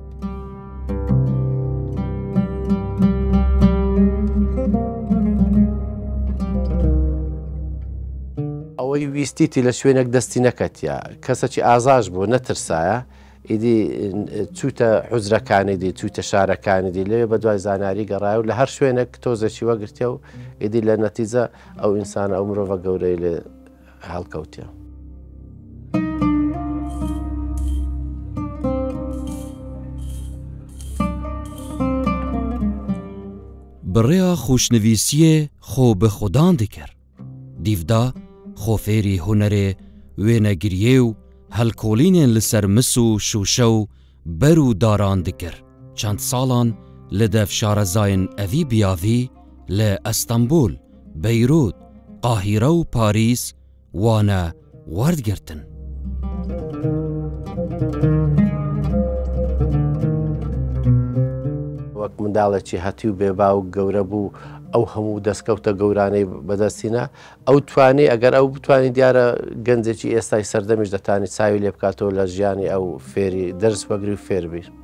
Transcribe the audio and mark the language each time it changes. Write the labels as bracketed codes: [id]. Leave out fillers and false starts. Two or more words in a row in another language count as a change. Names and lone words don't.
[ckb] ئەوەی ویستیتی لە شوێنێک دەستی نەکەتە کەسێکی ئازاش بوو نەترسایە، ئیدی چوتە حوزرەکانی دی چوتە شارەکانی دی لێ بە دوای زانیاری گەڕایە و لە هەر شوێنێک تۆزێکی وەگرتیا و ئیدی لە نەتیجە ئەو ئینسانە ئەو مرۆڤە گەورەی لێ هەڵکەوتیە. [ku] بڕێیا خوشنویسیê xwe bi xudan dikir. Dîvda xwe fêrî hunerê wênegiriyê û helkolînên li ser mis û şûşe û ber û daran dikir. Çend salan li dev şarezayên evî biyavî li Estenbol, Beyrûd, Qahîre û Parîs wane werdgirtin. [ckb] وەک منداڵێکی هەتی و بێباو گەورە بوو ئەو هەموو دەستکەوتە گەورانەی بەدەستینە ئەو توانی ئەگەر ئەو بتوانین دیارە گەنجێکی ئێستای سەردەمیش دەتانی چاوی لێ بکاتەوە لە ژیانی ئەو فێری دەرس وەگری و فێربیر.